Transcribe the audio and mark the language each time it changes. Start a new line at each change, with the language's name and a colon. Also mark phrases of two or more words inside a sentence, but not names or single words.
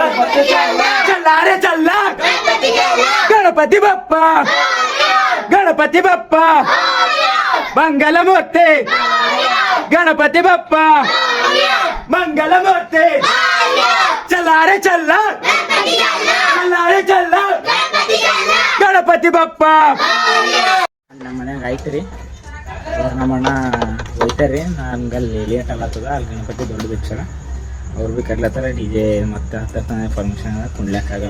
Marathi: गणपती बाप्पा मंगलमूर्ती गणपती बाप्पा मंगलमूर्ती चला रे चला गणपती बाप्पा.
Kannada: ನಮ್ಮ ಮನ್ಯಾಗ ಐತೆ ರೀ. ನಮ್ಮ ಅಣ್ಣ ಹೋಯ್ತಾರ್ರಿ. ನನ್ಗೆ ಅಲ್ಲಿ ಲೇಟ್ ಆಗ್ಲತ್ತದ. ಅಲ್ಲಿ ಗಣಪತಿ ದೊಡ್ಡ ಭಿಕ್ಷರ ಅವ್ರು ಭೀ ಕರ್ಲತ್ತಾರ. DJ ಮತ್ತು ಹತ್ತಾನೆ ಪರ್ಮಿಷನ್ ಅದ, ಕುಣ್ಲಿಕ್ಕಾಗಲ್ಲ.